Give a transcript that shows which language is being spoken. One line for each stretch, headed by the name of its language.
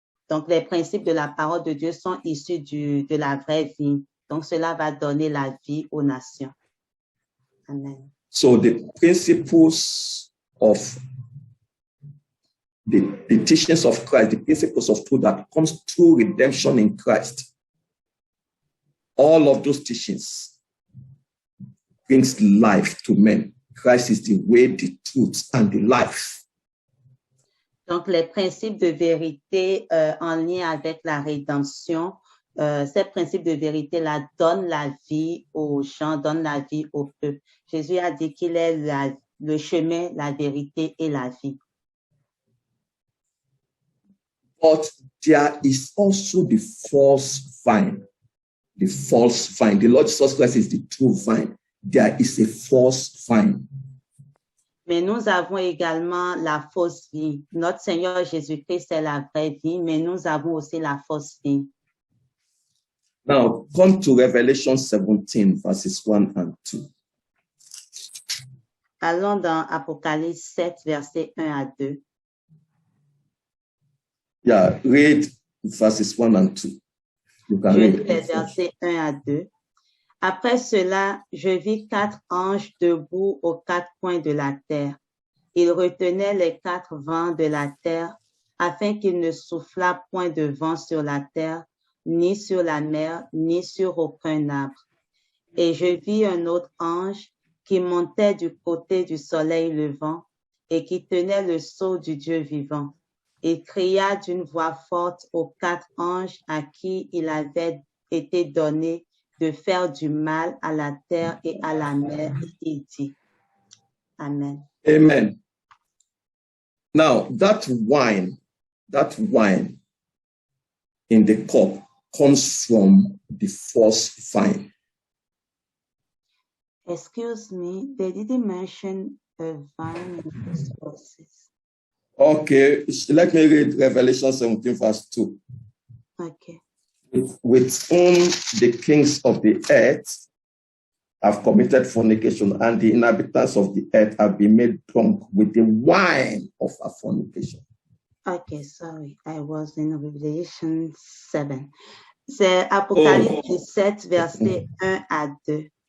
French: Donc, les principes de la parole de Dieu sont issus de la vraie vie. Donc, cela va donner la vie aux nations. Amen.
English: So the principles of the teachings of Christ, the principles of truth that comes through redemption in Christ, all of those teachings brings life to men. Christ is the way, the truth, and the life.
French: Donc, les principes de vérité en lien avec la rédemption, ces principes de vérité-là donnent la vie aux gens, donnent la vie au peuple. Jésus a dit qu'il est le chemin, la vérité et la vie.
English: But there is also the false vine. The false vine. The Lord Jesus Christ is the true vine. There is a false vine.
French: Mais nous avons également la fausse vie. Notre Seigneur Jésus-Christ, c'est la vraie vie, mais nous avons aussi la fausse vie.
English: Now, come to Revelation 17, verses 1 and 2.
French: Allons dans Apocalypse 7, versets 1 à 2.
English: Yeah, read verses 1 and 2. You can
French: Je
English: read.
French: lis les versets 1 à 2. Après cela, je vis 4 anges debout aux 4 coins de la terre. Ils retenaient les 4 vents de la terre afin qu'il ne soufflât point de vent sur la terre, ni sur la mer, ni sur aucun arbre. Et je vis un autre ange qui montait du côté du soleil levant et qui tenait le sceau du Dieu vivant. Il cria d'une voix forte aux 4 anges à qui il avait été donné de faire du mal à la terre et à la mer. Il dit, Amen. Amen.
English: Now, that wine in the cup comes from the false vine. Excuse me, they didn't mention a vine in this verses. Okay, let me read Revelation 17, verse 2. Okay. With whom the kings of the earth have committed fornication, and the inhabitants of the earth have been made drunk with the wine of her fornication. Okay, sorry, I was in Revelation 7.
French: C'est Apocalypse 17, verset 1 à 2.